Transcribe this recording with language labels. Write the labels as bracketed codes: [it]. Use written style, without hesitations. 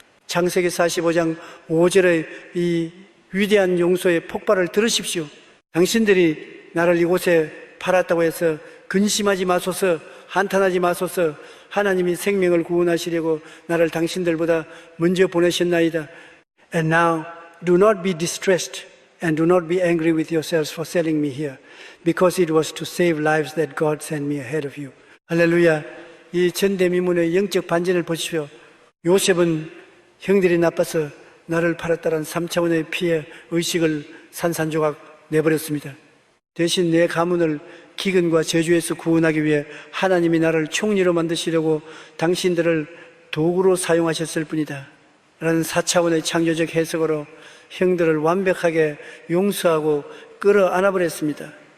[ko] 창세기 45장 5절의 이 위대한 용서의 폭발을 들으십시오. 당신들이 나를 이곳에 팔았다고 해서 근심하지 마소서, 한탄하지 마소서. 하나님이 생명을 구원하시려고 나를 당신들보다 먼저 보내셨나이다. [en] And now do not be distressed and do not be angry with yourselves for selling me here, because it was to save lives that God sent me ahead of you. [ko] 할렐루야. 이 전대미문의 영적 반전을 보십시오. 요셉은 형들이 나빠서 나를 팔았다는 3차원의 피해 의식을 산산조각 내버렸습니다. 대신 내 가문을 기근과 저주에서 구원하기 위해 하나님이 나를 총리로 만드시려고 당신들을 도구로 사용하셨을 뿐이다 라는 4차원의 창조적 해석으로 형들을 완벽하게 용서하고 끌어안아버렸습니다.